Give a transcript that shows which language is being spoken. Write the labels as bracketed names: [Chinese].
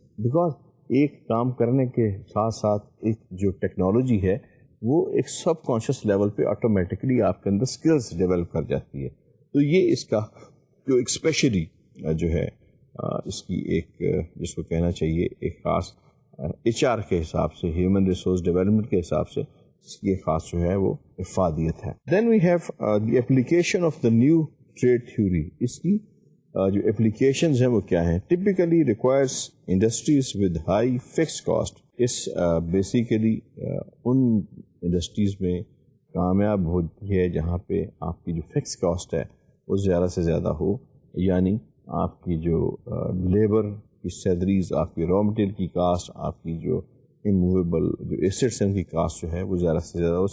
[Urdu] Because ایک کام کرنے کے ساتھ ساتھ ایک جو ٹیکنالوجی ہے وہ ایک سب کانشیس لیول پہ آٹومیٹکلی آپ کے اندر سکلز ڈیولپ کر جاتی ہے. تو یہ اس کا جو ایک اسپیشلی جو ہے اس کی ایک جس کو کہنا چاہیے ایک خاص ایچ آر کے حساب سے، ہیومن ریسورس ڈیولپمنٹ کے حساب سے اس کی ایک خاص جو ہے وہ افادیت ہے. [English] Then we have the application of the new trade theory. [Urdu] اس کی جو اپلیکیشنز ہیں وہ کیا ہیں؟ [English] Typically requires industries with high fix cost. [Urdu] اس basically in industries میں کامیاب ہوتی ہے جہاں پہ آپ کی جو فکس کاسٹ ہے وہ زیادہ سے زیادہ ہو، یعنی آپ کی جو لیبر کی سیلریز، آپ کی را مٹیریل کی کاسٹ، آپ کی جو اموویبل جو ایسٹس ہیں ان کی کاسٹ جو ہے وہ زیادہ سے زیادہ ہو.